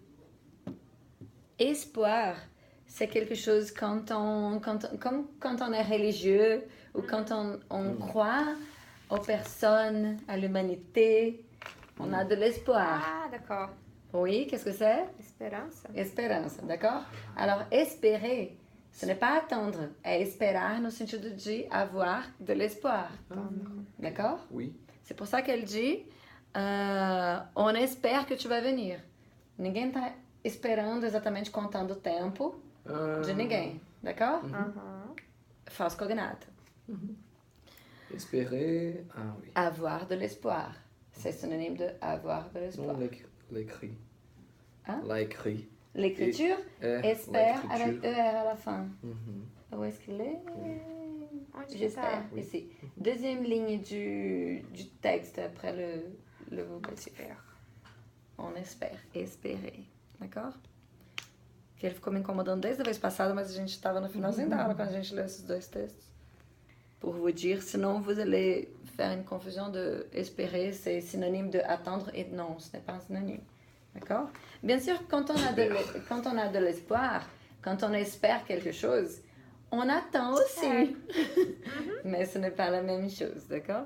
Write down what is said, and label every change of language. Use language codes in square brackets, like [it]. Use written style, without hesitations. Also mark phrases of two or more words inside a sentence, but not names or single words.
[fr] Espoir, c'est quelque chose quand on est religieux ou quand on croit aux personnes, à l'humanité, on a de l'espoir. Ah, d'accord. Oui, qu'est-ce que c'est? Espérance. Espérance, d'accord? Alors, espérer, ce n'est pas attendre, [pt] é esperar no sentido de [fr] avoir de l'espoir. D'accord? Oui. C'est pour ça qu'elle dit, on espère que tu vas venir. [pt] Ninguém está esperando exatamente contando o tempo de ninguém, d'accord? [en] False cognate. [fr] Espérer. Ah oui. Avoir de l'espoir. C'est synonyme de avoir de l'espoir. Non, l'écrit. Hein? L'écrit. L'écriture, Et espère l'écriture. avec ER à la fin. Mhm. Où est-ce qu'il est? J'espère. Oui. Ici. Deuxième ligne du texte après le vocatif. [pt] On espera. Esperei. D'accord? Que ele ficou me incomodando desde a vez passada, mas a gente estava no finalzinho da aula quando a gente leu esses dois textos. [fr] Pour vous dire, sinon vous allez faire une confusion de espérer, c'est synonyme de attendre et non, ce n'est pas un synonyme. D'accord? Bien sûr, quand on a de l'espoir, quand on espère quelque chose, on attend aussi. Mais ce n'est pas la même chose, d'accord?